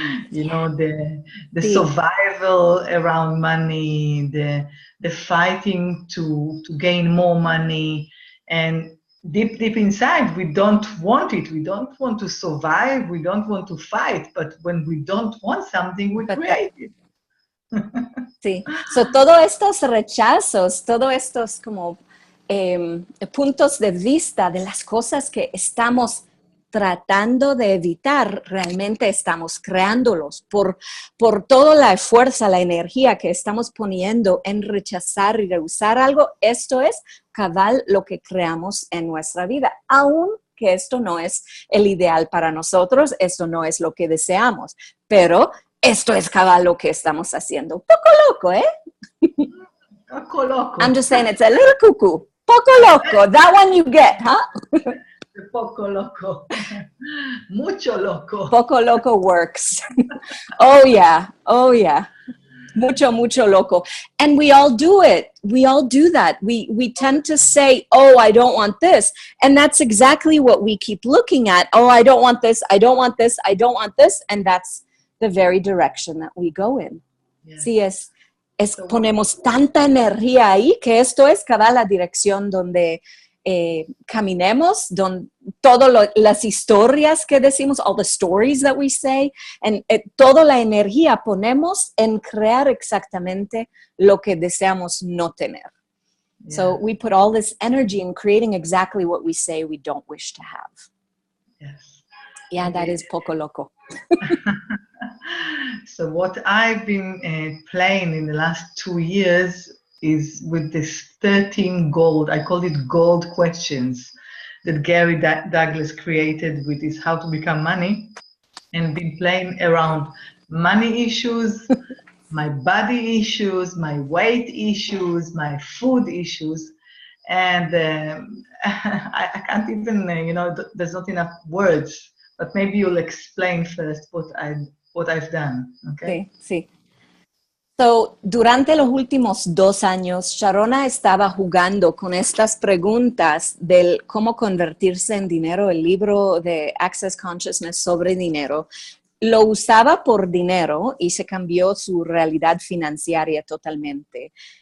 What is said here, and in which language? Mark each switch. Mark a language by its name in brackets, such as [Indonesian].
[English] You know, the survival around money, the fighting to gain more money, and deep inside we don't want it. We don't want to survive. We don't want to fight. But when we don't want something, we create it. [Spanish] Sí. So, todos estos rechazos, todos estos como puntos de vista de las cosas que estamos tratando de evitar, realmente estamos creándolos por toda la fuerza, la energía que estamos poniendo en rechazar y rehusar algo. Esto es cabal lo que creamos en nuestra vida, aun que esto no es el ideal para nosotros, esto no es lo que deseamos, pero esto es cabal lo que estamos haciendo. Poco loco, ¿eh? Poco loco. [English] I'm just saying it's a little cuckoo. [Spanish] Poco loco. [English] That one you get, huh? [Spanish] Poco loco. Mucho loco. [English] Poco loco works. Oh, yeah. Oh, yeah. [Spanish] Mucho loco. [English] And we all do it. We all do that. We tend to say, oh, I don't want this. And that's exactly what we keep looking at. Oh, I don't want this. I don't want this. I don't want this. And that's the very direction that we go in. Yeah. [Spanish] Sí, ponemos tanta energía ahí que esto es cada la dirección donde caminemos, donde todas las historias que decimos, [English] all the stories that we say, [Spanish] and toda la energía ponemos en crear exactamente lo que deseamos no tener. [English] Yeah. So we put all this energy in creating exactly what we say we don't wish to have. Yes. Yeah, that is poco loco. So what I've been playing in the last 2 years is with this 13 gold, I call it gold questions, that Gary Douglas created with his How to Become Money, and been playing around money issues, my body issues, my weight issues, my food issues, and I can't even, there's not enough words, but maybe you'll explain first what I've done, okay? [Spanish] Sí. So, durante los últimos 2 años, Sharona estaba jugando con estas preguntas del cómo convertirse en dinero, el libro de Access Consciousness sobre dinero. Lo usaba por dinero y se cambió su realidad financiera totalmente.